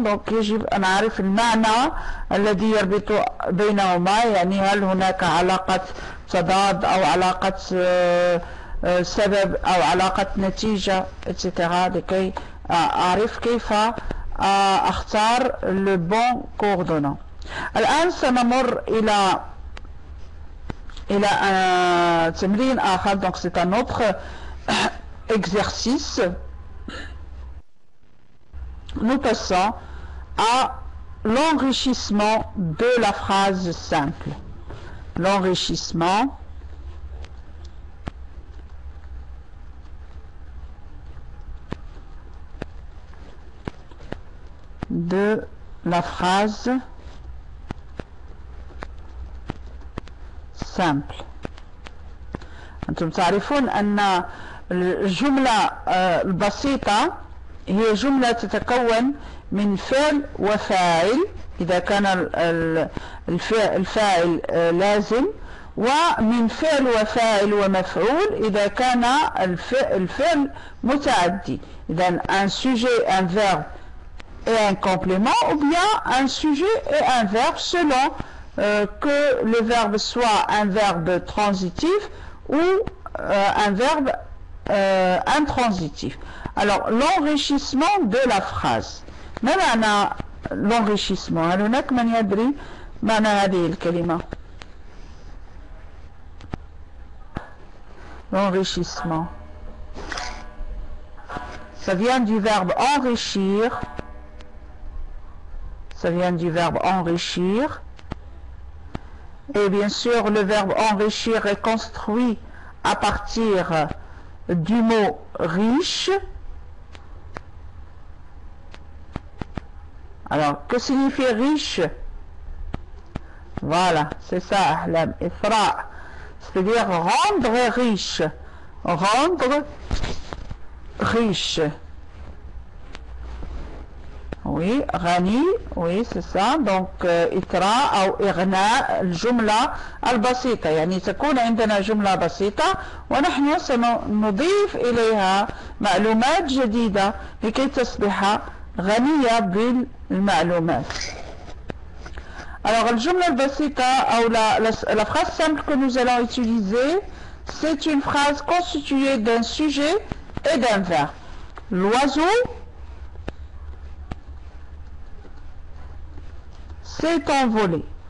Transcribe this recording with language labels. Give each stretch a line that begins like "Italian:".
French: donc
Arabic: يجب أن أعرف المعنى الذي يربط بينهما، يعني هل هناك علاقة تضاد أو علاقة سبب أو علاقة نتيجة etc. لكي أعرف كيف أختار
French: le bon coordonnant.
Arabic: الآن سنمر إلى
French: un
Arabic: تمرين آخر.
French: donc c'est un autre exercice. Nous passons à l'enrichissement de la phrase simple. L'enrichissement de la phrase simple.
Arabic: أنتم تعرفون أن الجملة البسيطة هي جملة تتكون من فعل وفاعل إذا كان الفاعل لازم، ومن فعل وفاعل ومفعول إذا كان الفعل متعدي. إذا
French: un sujet, un verbe et un complément, ou bien un sujet et un verbe selon que le verbe soit un verbe transitif ou un verbe intransitif. Alors l'enrichissement de la phrase.
Arabic: ما معنى l'enrichissement؟ هل هناك من يدري معنى هذه الكلمة؟ L'enrichissement.
French: Ça vient du verbe enrichir. Ça vient du verbe enrichir. Et bien sûr, le verbe enrichir est construit à partir du mot riche. Alors, que signifie riche? Voilà, c'est ça, Ahlam, Ifra. C'est-à-dire rendre riche. Rendre riche. Oui, Rani, oui, c'est ça. donc
Arabic: إطراء أو إغناء الجملة البسيطة، يعني تكون عندنا جملة بسيطة ونحن سنضيف إليها معلومات جديدة لكي تصبح غنية بالمعلومات.
French: Alors,
Arabic: الجملة البسيطة أو
French: la phrase simple que nous allons utiliser, c'est une phrase constituée d'un sujet et d'un verbe. L'oiseau s'est envolé.